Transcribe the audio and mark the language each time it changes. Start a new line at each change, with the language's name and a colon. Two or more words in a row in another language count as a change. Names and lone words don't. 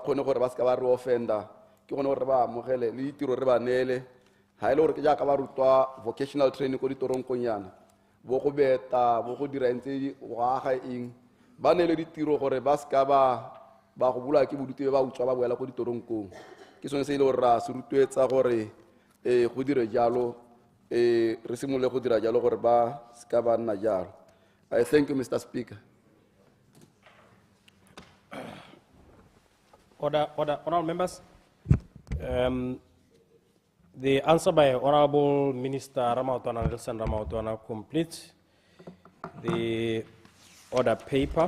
Tswana: kgone gore ba se ka ba re offenda ke gone gore re ba amogele le ditiro re ba neele ga e le gore ke jaaka ba rutwa
English: vocational training
Tswana: ko ditoronkong yana bo go beta bo go dira ntse go aga eng ba neele ditiro gore ba se ka ba go bula ke bodutu ba utswa ba boela ko ditoronkong ke sone se e le gore ra se rutwetsa gore go dire jalo re simolole go dira jalo gore ba se ka ba nna jalo.
English: I thank you, Mr. Speaker. Honorable members, the answer by Honorable Minister 𝗧𝗛𝗘 🭍💧 completes the order paper.